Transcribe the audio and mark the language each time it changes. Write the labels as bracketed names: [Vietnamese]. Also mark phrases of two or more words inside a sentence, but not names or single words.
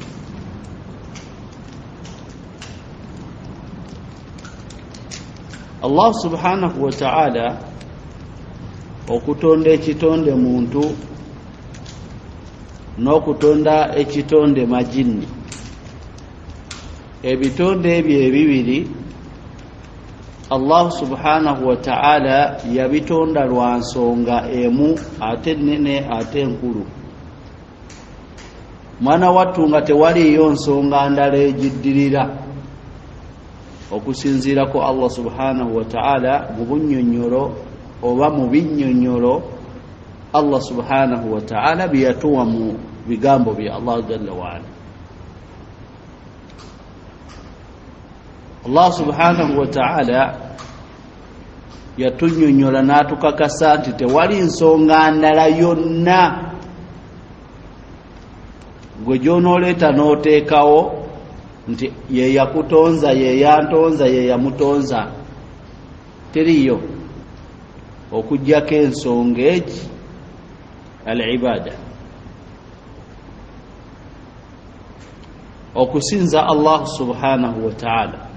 [Arabic] الله سبحانه وتعالى [Ganda] okutonda ekitonde muntu n'okutonda ekitonde majini, ebitonde ebyo ebibiri [Arabic] الله سبحانه وتعالى [Ganda] yabitonda lwa nsonga emu ate nene ate nkulu. Mwana wattu nga tewaliyo nsonga ndala ejiddirira okusinziira ko [Arabic] الله سبحانه وتعالى [Ganda] mu bunnyonnyolo oba mu binnyonnyolo [Arabic] الله سبحانه وتعالى [Ganda] byeyatuwa mu bigambo bya [Arabic] الله جل وعلا. الله سبحانه وتعالى [Ganda] yatunnyonnyola n'atukakasa nti tewali nsonga ndala yonna gwe gy'onooleeta n'oteekawo nti ye yakutonza, ye yantonza, ye yamutonza. Teriyo okujjako ensonga egi al-ibaada, okusinza [Arabic] الله سبحانه وتعالى.